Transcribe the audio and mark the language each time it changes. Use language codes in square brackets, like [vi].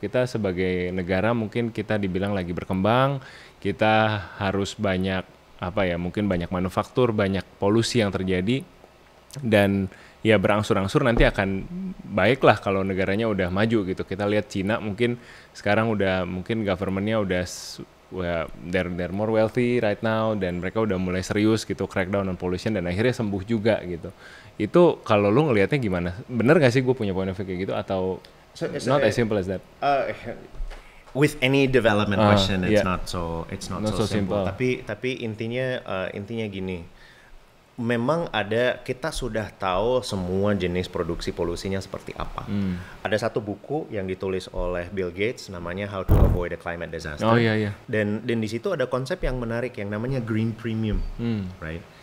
[id] Kita sebagai negara mungkin kita dibilang lagi berkembang, kita harus banyak mungkin banyak manufaktur, banyak polusi yang terjadi, dan ya berangsur-angsur nanti akan baiklah kalau negaranya udah maju gitu. Kita lihat Cina mungkin sekarang udah mungkin government-nya udah [en] they're more wealthy right now, [id] dan mereka udah mulai serius gitu [en] crackdown on pollution [id] dan akhirnya sembuh juga gitu. Itu kalau lu ngelihatnya gimana? Bener gak sih gue punya [en] point of view [id] kayak gitu atau [en] not as simple as that? With any development question, it's not so simple. [id] Tapi intinya gini, memang kita sudah tahu semua jenis produksi polusinya seperti apa. Ada satu buku yang ditulis oleh Bill Gates namanya How to Avoid a Climate Disaster. Oh iya. Dan di situ ada konsep yang menarik yang namanya green premium, right?